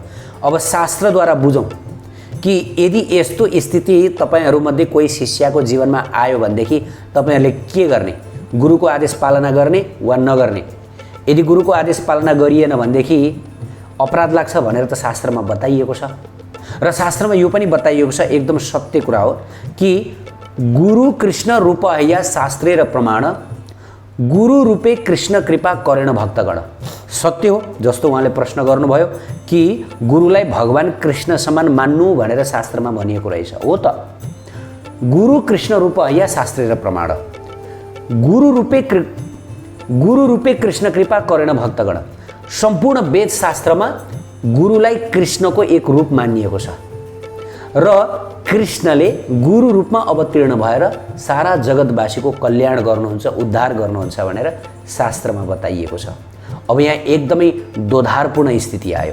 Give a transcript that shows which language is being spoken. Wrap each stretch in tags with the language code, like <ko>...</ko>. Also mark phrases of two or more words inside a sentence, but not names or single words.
<ne>अब शास्त्रद्वारा बुझौँ कि यदि यस्तो स्थिति तपाईँहरूमध्ये कोही शिष्यको जीवनमा आयो भनेदेखि तपाईँहरूले के गर्ने? गुरुको आदेश पालना गर्ने वा नगर्ने? यदि गुरुको आदेश पालना गरिएन भनेदेखि अपराध लाग्छ भनेर त शास्त्रमा बताइएको छ। र शास्त्रमा यो पनि बताइएको छ, एकदम सत्य कुरा हो कि</ne> <bn>গুরু কৃষ্ণ রূপ হৈয়া শাস্ত্রের প্রমাণ, গুরু রূপে কৃষ্ণ কৃপা করেন ভক্তগণ।</bn> <ne>सत्य हो, जस्तो उहाँले प्रश्न गर्नुभयो कि गुरुलाई भगवान कृष्ण समान मान्नु भनेर शास्त्रमा भनिएको रहेछ। हो त,</ne> <bn>গুরু কৃষ্ণ রূপ হৈয়া শাস্ত্রের প্রমাণ, গুরু রূপে কৃষ্ণ কৃপা করেন ভক্তগণ।</bn> <ne>सम्पूर्ण वेद शास्त्रमा गुरुलाई कृष्णको एक रूप मानिएको छ र कृष्णले गुरु रूपमा अवतीर्ण भएर सारा जगतवासीको कल्याण गर्नुहुन्छ, उद्धार गर्नुहुन्छ भनेर शास्त्रमा बताइएको छ। अब यहाँ एकदमै दोधारपूर्ण स्थिति आयो।</ne>